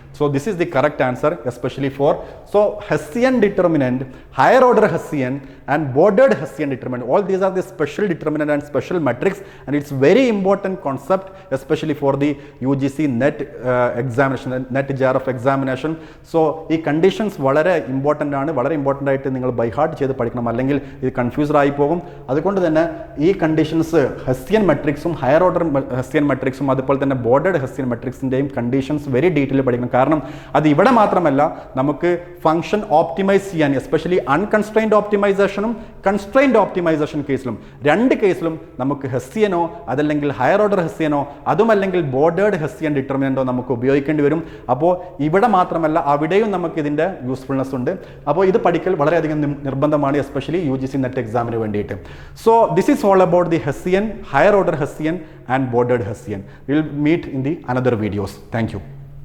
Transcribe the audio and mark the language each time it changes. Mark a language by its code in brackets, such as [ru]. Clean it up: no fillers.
[en] So this is the correct answer, especially for, so Hessian determinant, higher order Hessian and bordered Hessian determinant, all these are the special determinant and special matrix, and it's very important concept, especially for the UGC NET examination, NET JRF examination. [ml] So ഈ conditions വളരെ important ആണ്, വളരെ important ആയിട്ട് നിങ്ങൾ [en] by heart [ml] ചെയ്ത് പഠിക്കണം, അല്ലെങ്കിൽ ഇത് കൺഫ്യൂസ്ഡ് ആയി പോകും. അതുകൊണ്ട് തന്നെ ഈ conditions Hessian matrixും higher order Hessian matrixും അതുപോലെ തന്നെ boarded Hessian matrixന്റെയും conditions very detail പഠിക്കണം. കാരണം അത് ഇവിടെ മാത്രമല്ല, നമുക്ക് ഫംഗ്ഷൻ ഓപ്റ്റിമൈസ് ചെയ്യാൻ, എസ്പെഷ്യലി അൺകൺസ്ട്രെയിൻഡ് ഓപ്റ്റിമൈസേഷനും കൺസ്ട്രെയിൻഡ് ഓപ്റ്റിമൈസേഷൻ കേസിലും, രണ്ട് കേസിലും നമുക്ക് ഹെസ്സിയനോ അതല്ലെങ്കിൽ ഹയർ ഓർഡർ ഹെസ്സിയനോ അതുമല്ലെങ്കിൽ ബോർഡേഡ് ഹെസ്സിയൻ ഡിറ്റർമിനന്റോ നമുക്ക് ഉപയോഗിക്കേണ്ടി വരും. അപ്പോൾ ഇവിടെ മാത്രമല്ല അവിടെയും നമുക്ക് ഇതിൻ്റെ യൂസ്ഫുൾനെസ് ഉണ്ട്. അപ്പോൾ ഇത് പഠിക്കൽ വളരെയധികം നിർബന്ധമാണ്, എസ്പെഷ്യലി UGC NET എക്സാമിന് വേണ്ടിയിട്ട്. [en] So this is all about the Hessian, higher order Hessian and bordered Hessian. We will meet in the another videos. Thank you.